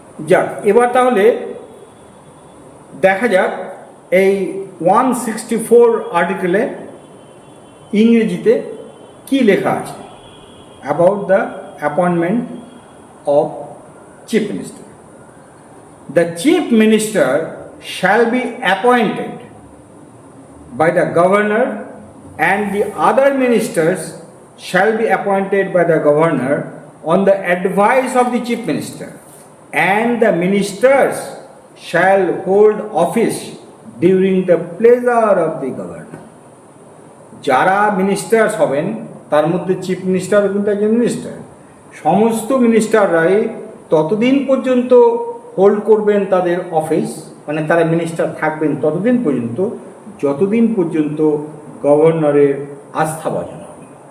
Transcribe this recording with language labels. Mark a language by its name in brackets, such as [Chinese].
[Bangla] যাক, এবার তাহলে দেখা যাক এই 164 আর্টিকেলে ইংরেজিতে কি লেখা আছে [English] About the appointment of chief minister. The chief minister shall be appointed by the governor, and the other ministers shall be appointed by the governor on the advice of the chief minister, and the ministers shall hold office during the pleasure of the governor. [Bangla] যারা ministers হবেন তার মধ্যে chief minister কিন্তু একজন minister, সমস্ত মিনিস্টাররাই ততদিন পর্যন্ত hold করবেন তাদের অফিস, মানে তারা মিনিস্টার থাকবেন ততদিন পর্যন্ত যতদিন পর্যন্ত গভর্নরের আস্থাভাজন হবে।